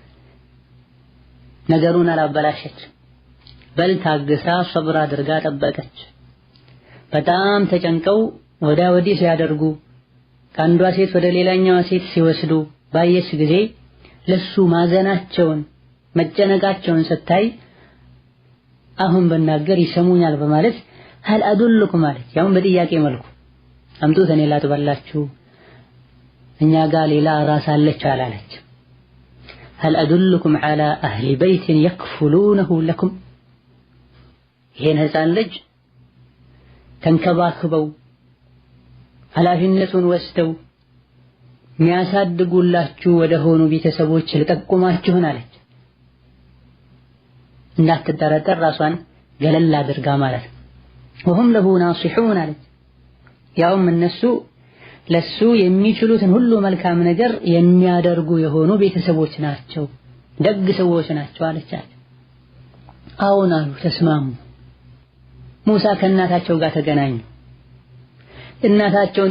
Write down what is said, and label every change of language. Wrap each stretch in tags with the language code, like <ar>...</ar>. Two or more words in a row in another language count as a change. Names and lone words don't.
<am>ነገሩን አላበላሸችም። በል ታግሳ ሰብር አድርጋ ጠበቀች። በጣም ተጨንቀው ወዳ ወዲህ ሲያደርጉ ከአንዷ ሴት ወደ ሌላኛዋ ሴት ሲወስዱ ባየች ጊዜ ለሱ ማዘናቸውን መጨነቃቸውን ስታይ አሁን በናገር ይሰሙኛል በማለት</am> <ar>هل أدلكم</ar> <am>ማለት ያውን በጥያቄ መልኩ አምጡት እኔ ላጥባላችሁ እኛ ጋር ሌላ ራስ አለች አላለች።</am> <ar>هل أدلكم على أهل بيت يكفلونه لكم</ar> <am>ይሄን ህፃን ልጅ ተንከባክበው ኃላፊነቱን ወስደው የሚያሳድጉላችሁ ወደ ሆኑ ቤተሰቦች ልጠቁማችሁን አለች። እንዳትጠረጠር ራሷን ገለል አድርጋ ማለት ነው።</am> <ar>وهم له ناصحون</ar> <am>አለች። ያውም እነሱ ለሱ የሚችሉትን ሁሉ መልካም ነገር የሚያደርጉ የሆኑ ቤተሰቦች ናቸው፣ ደግ ሰዎች ናቸው አለቻቸው። አዎን አሉ፣ ተስማሙ። ሙሳ ከእናታቸው ጋር ተገናኙ። እናታቸውን</am>